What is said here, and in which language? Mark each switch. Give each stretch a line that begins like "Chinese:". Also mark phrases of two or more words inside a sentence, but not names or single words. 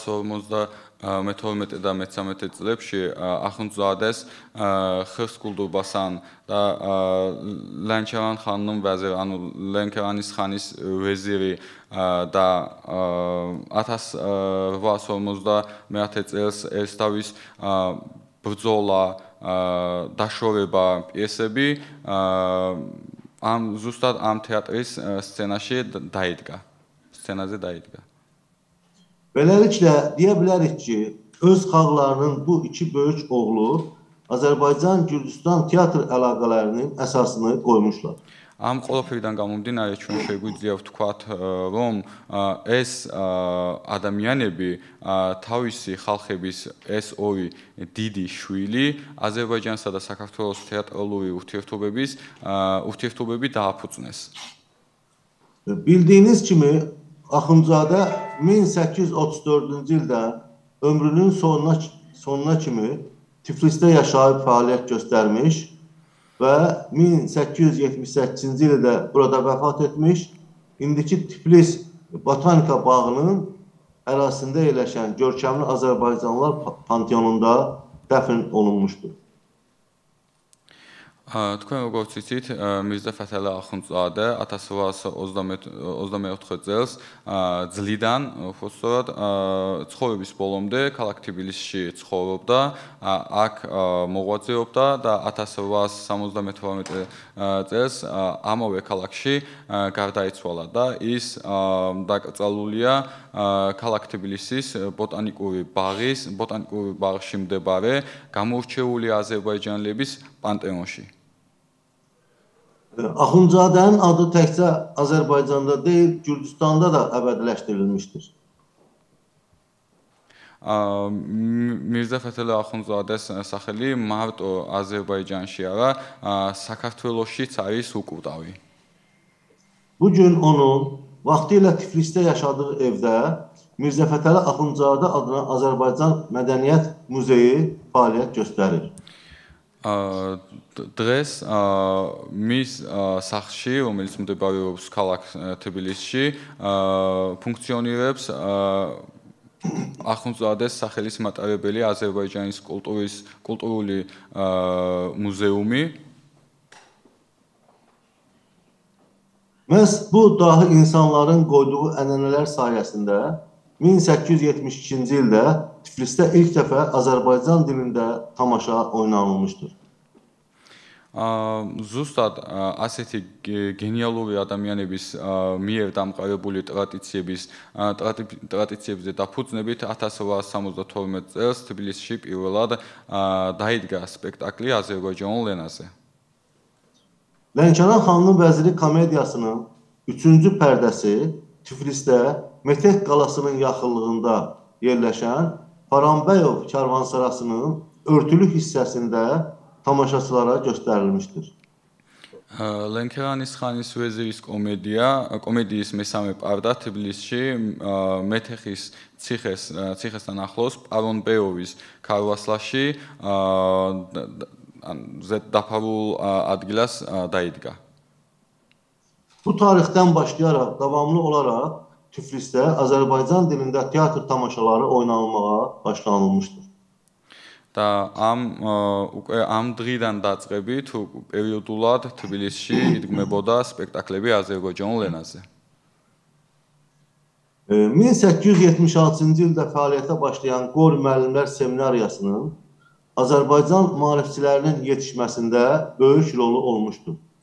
Georgian: 1850 მე-12 და მე-13 წლებში ახუნძადეს ხერსკულდურბასან და ლენქერან ხანუმ ვეზირ, ანუ ლენქერანის ხანის ვეზირი და 1850 წელს ერისთავის ბრძოლა, დაშორება პიესები ამ ზუსტად ამ თეატრის სცენაზე დაიდგა.
Azerbaijani: Beləliklə, deyə bilərik ki, öz xalqlarının bu iki böyük oğlu Azərbaycan-Gürcüstan teatr əlaqələrinin əsasını qoymuşlar.
Georgian: Am ყველაფერიდან გამომდინარე ჩვენ შეგვიძლია ვთქვათ, რომ ეს ადამიანები თავისი ხალხების ეს ორი დიდი შვილი აზერბაიჯანსა და საქართველოს თეატრალური ურთიერთობები დააფუძნეს.
Azerbaijani: Bildiyiniz kimi, Axundzadə 1834-cü ildə ömrünün sonuna kimi Tiflisdə yaşayıb fəaliyyət göstərmiş və 1878-ci ildə burada vəfat etmiş, indiki Tiflis Botanika bağının ərazisində yerləşən görkəmli Azərbaycanlılar panteonunda dəfn olunmuşdur.
Georgian: თქვენ როგორც იცით, მირზა ფათალა ახუნძადა 1824 წელს ძლიდან უბრალოდ ცხოვრების ბოლომდე ქალაქ თბილისში ცხოვრობდა, აქ მოღვაწეობდა და 1878 წელს ამავე ქალაქში გარდაიცვალა და ის დაკრძალულია ქალაქ თბილისის ბოტანიკური ბაღში მდებარე გამოურჩეული აზერბაიჯანელების პანტეონში.
Azerbaijani: Axundzadənin adı təkcə Azərbaycanda deyil, Gürcüstanda da əbədiləşdirilmişdir.
Georgian: მირზა ფათალა ახუნძადეს სახელი მარტო აზერბაიჯანში არა, საქართველოშიც არის უკვდავი.
Azerbaijani: Bu gün onun vaxtilə Tiflisdə yaşadığı evdə Mirzə Fətəli Axundzadə adına Azərbaycan Mədəniyyət Muzeyi fəaliyyət göstərir.
Georgian: დღეს მის სახლში, რომელიც მდებარეობს ქალაქ თბილისში, ფუნქციონირებს ახუნძადეს სახელის მატარებელი აზერბაიჯანის კულტურული მუზეუმი.
Azerbaijani: Məhz bu dahi insanların qoyduğu ənənələr sayəsində 1872-ci ildə Tiflisdə ilk dəfə Azərbaycan dilində tamaşa oynanılmışdır.
Georgian: ზუსტად ასეთი გენიალური ადამიანების მიერ დამყარებული ტრადიციებზე დაფუძნებით 1872 წელს თბილისში პირველად დაიდგა სპექტაკლი აზერბაიჯანულ ენაზე.
Azerbaijani: Lənkəran xanımın vəziri komediyasının 3-cü pərdəsi Tiflisdə Metek qalasının yaxınlığında yerləşən Paranbəyov karvansarasının örtülü hissəsində tamaşaçılara göstərilmişdir.
Georgian: ლენქერანის ხანის ვეზირის კომედიის მესამე პარდა თბილისში მეთეხის ციხესთან ახლოს პარონბეოვის ქარვასლაში დაფარულ ადგილას დაიდგა.
Azerbaijani: Bu tarixdən başlayaraq davamlı olaraq Tiflisdə Azərbaycan dilində teatr tamaşaları oynanılmağa başlanılmışdır.
Georgian: და ამ დღიდან დაწყებით პერიოდულად თბილისში იდგმებოდა სპექტაკლები აზერბაიჯანულ ენაზე.
Azerbaijani: 1876-cı ildə fəaliyyətə başlayan Qori müəllimlər seminariyasının Azərbaycan maarifçilərinin yetişməsində böyük rolu olmuşdur.